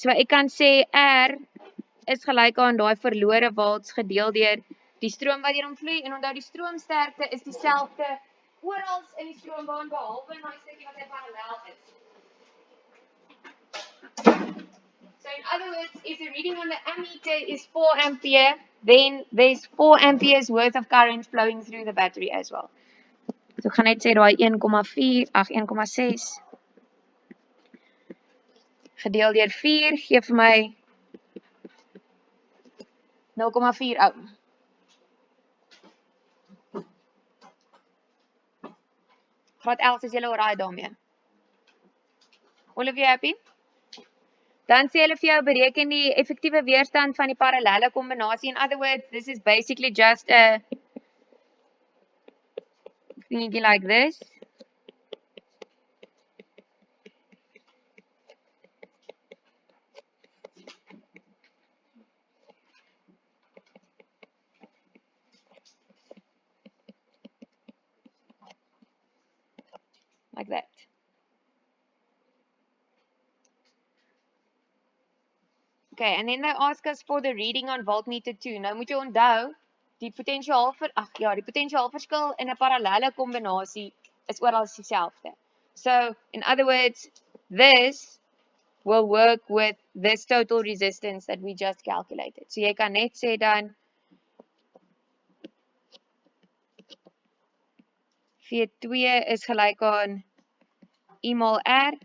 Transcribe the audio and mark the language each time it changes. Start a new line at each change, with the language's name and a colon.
Afrikaans: So ek kan sê R is gelyk aan daai verlore volts gedeel deur die stroom wat hierom vloei en onthou die stroomsterkte is dieselfde oral in die stroombaan behalwe in daai stukkie wat hy parallel is.
English: So in other words, if the reading on the ammeter is 4 ampere, then there's 4 amperes worth of current flowing through the battery as well.
Afrikaans: So ek gaan net sê daai 1,6 gedeel deur 4 gee vir my 0,4 ohm. Graad 11 is julle alright daarmee.
English: All of you happy?
Afrikaans: Dan sê hulle vir jou bereken die effektiewe weerstand van die parallelle kombinasie.
English: In other words, this is basically just a thingy like this. Like that. Okay, and then they ask us for the reading on voltmeter 2.
Afrikaans: Nou moet jy onthou, die potensiaalverskil in 'n parallelle kombinasie is oral dieselfde.
English: So, in other words, this will work with this total resistance that we just calculated.
Afrikaans: So jy kan net sê dan V2 is gelyk aan E mol R.